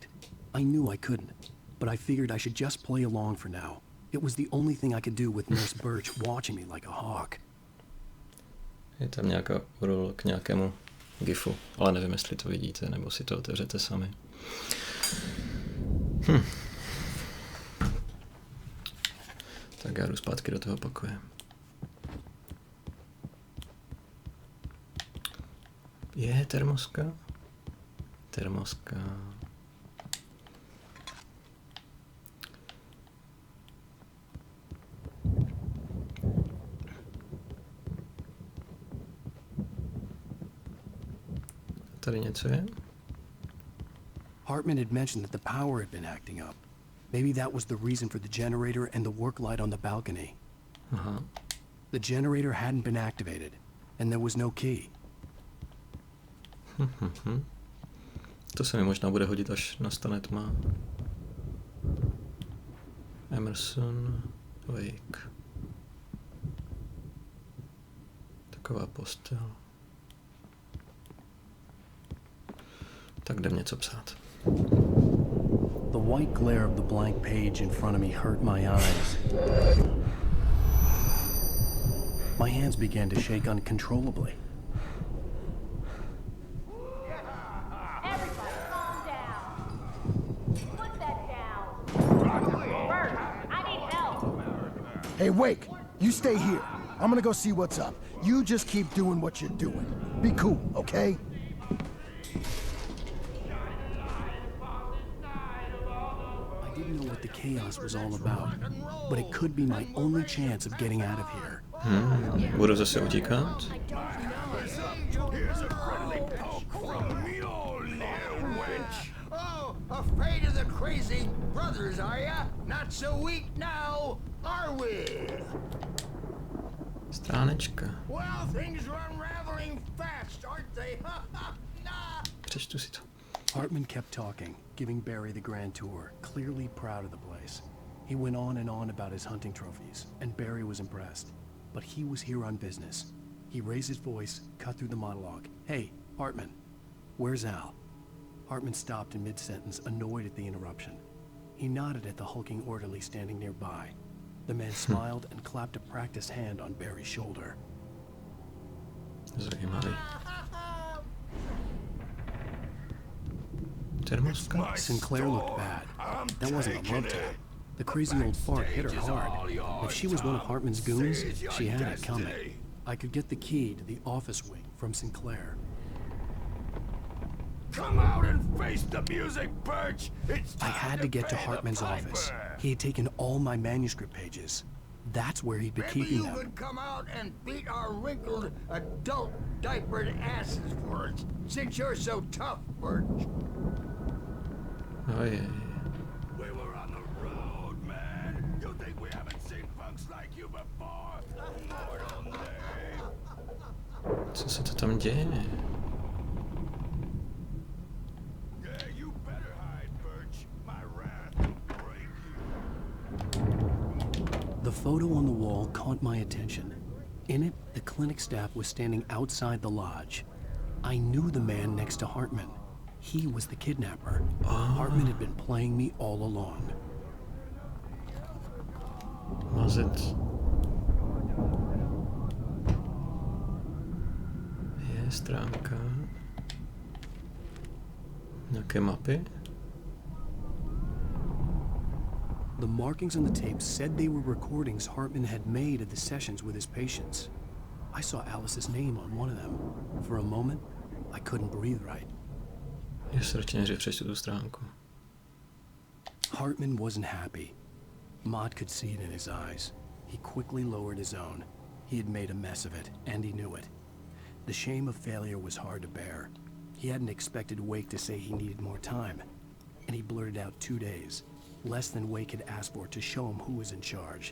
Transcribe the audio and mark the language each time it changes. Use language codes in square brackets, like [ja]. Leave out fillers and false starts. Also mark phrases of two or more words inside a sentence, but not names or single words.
[en] I knew I couldn't, but I figured I should just play along for now. It was the only thing I could do with Nurse Birch watching me like a hawk. [cs] Je tam nějaká URL k nějakému gifu, ale nevím, jestli to vidíte, nebo si to otevřete sami. Tak já jdu zpátky do toho pokoje. Je termoska? Termoska. Tady něco je? [en] Hartman had mentioned that the power had been acting up. Maybe that was the reason for the generator and the work light on the balcony. Aha. The generator hadn't been activated, and there was no key. [cs] To se mi možná bude hodit, až nastane tma. Emerson, Wake. Taková postel. Tak jdem něco psát. [en] The white glare of the blank page in front of me hurt my eyes. My hands began to shake uncontrollably. Everybody calm down. Put that down. Bert, I need help. Hey, Wake, you stay here. I'm gonna go see what's up. You just keep doing what you're doing. Be cool, okay? I didn't know what the chaos was all about, but it could be my only chance of getting out of here. [cs] Budu zase utíkat? [en] Here's a friendly poke from Mjolnir, wench. Oh, afraid of the crazy brothers, are ya? Not so weak now, are we? [cs] Stránečka. [en] Well, things are unraveling fast, aren't they? Nah. [cs] Přečtu si to. [en] Hartman kept talking, giving Barry the grand tour, clearly proud of the place. He went on and on about his hunting trophies, and Barry was impressed. But he was here on business. He raised his voice, cut through the monologue. Hey, Hartman, where's Al? Hartman stopped in mid-sentence, annoyed at the interruption. He nodded at the hulking orderly standing nearby. The man smiled and clapped a practiced hand on Barry's shoulder. [cs] Zajímavý. Termoska? [en] Sinclair looked bad. That wasn't a love tap. The crazy old fart hit her hard. If she was one of Hartman's goons, she had it coming. I could get the key to the office wing from Sinclair. Come out and face the music, Birch! It's I time had to get to pay the Hartman's office. piper. He had taken all my manuscript pages. That's where he'd been Maybe keeping you them. could come out and beat our wrinkled, adult, diapered asses for us, since you're so tough, Birch. [cs] Ojej. [en] We were on the road, man. You think we haven't seen punks like you before? Mortal name. [cs] Co se to tam děje? [en] Yeah, you better hide, Birch. My wrath will break you. The photo on the wall caught my attention. In it, the clinic staff was standing outside the lodge. I knew the man next to Hartman. He was the kidnapper. Hartman had been playing me all along. [cs] Mazec. Je stránka. Nějaké mapy? [en] The markings on the tape said they were recordings Hartman had made of the sessions with his patients. I saw Alice's name on one of them. For a moment, I couldn't breathe right. [cs] Je srdečně, že přečtu tu stránku. [en] Hartman wasn't happy. Maude could see it in his eyes. He quickly lowered his own. He had made a mess of it, and he knew it. The shame of failure was hard to bear. He hadn't expected Wake to say he needed more time, and he blurted out 2 days, less than Wake had asked for to show him who was in charge.